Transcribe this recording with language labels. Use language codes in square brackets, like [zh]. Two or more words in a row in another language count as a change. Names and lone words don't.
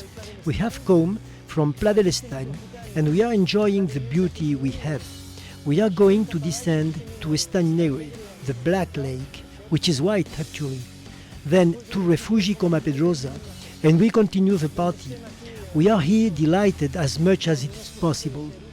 [en] We have come from Pla de l'Estany and we are enjoying the beauty we have. We are going to descend to Estany Negre, the black lake, which is white actually, then to Refugi Coma Pedrosa, and we continue the party. We are here delighted as much as it is possible.